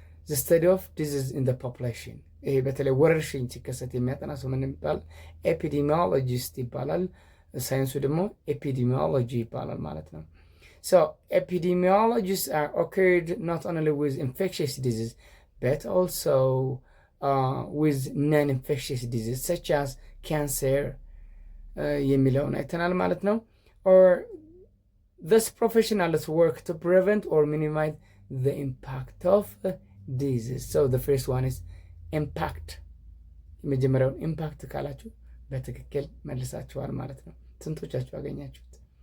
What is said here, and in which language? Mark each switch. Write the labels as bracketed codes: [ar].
[en] The study of disease in the population። [am] ይሄ በተለይ ወረርሽኝ ሲከሰት የሚያጠና ሰው ምን ይባላል? ኤፒዲሚዮሎጂስት ይባላል። ሳይንሱ ደግሞ ኤፒዲሚዮሎጂ ይባላል ማለት ነው። [en] So epidemiologists are occurred not only with infectious disease but also with non-infectious disease such as cancer [am] የሚለውን አይተናል ማለት ነው። [en] Or thus professionals work to prevent or minimize the impact of disease. So the first one is impact። [am] የመጀመሪያውን ኢምፓክት ካላችሁ በትክክል መልሳችኋል ማለት ነው። ስንቶቻችሁ አገኛችሁት?